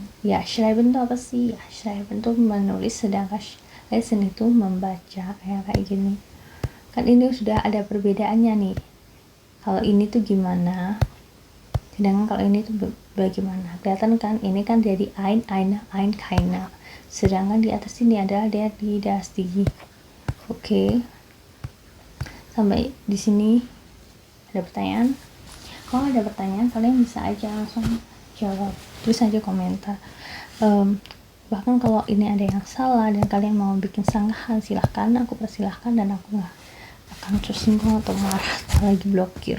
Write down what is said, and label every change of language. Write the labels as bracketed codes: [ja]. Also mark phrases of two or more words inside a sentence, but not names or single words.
[id] Ya, schreiben itu apa sih? Ya, schreiben itu menulis, sedangkan lesen itu membaca, ya kayak gini. Kan ini sudah ada perbedaannya nih. Kalau ini tuh gimana? Sedangkan kalau ini tuh bagaimana? Kelihatan kan? Ini kan jadi [de] ein, eine, ein, keine. [id] Sedangkan di atas ini adalah dia di [de] das die. [id] Oke. Sampai di sini ada pertanyaan? Kalau ada pertanyaan, kalian bisa aja langsung jawab. Tulis aja komentar. Bahkan kalau ini ada yang salah dan kalian mau bikin sanggahan, silahkan, aku persilahkan, dan aku nggak akan tersinggung atau marah atau lagi blokir.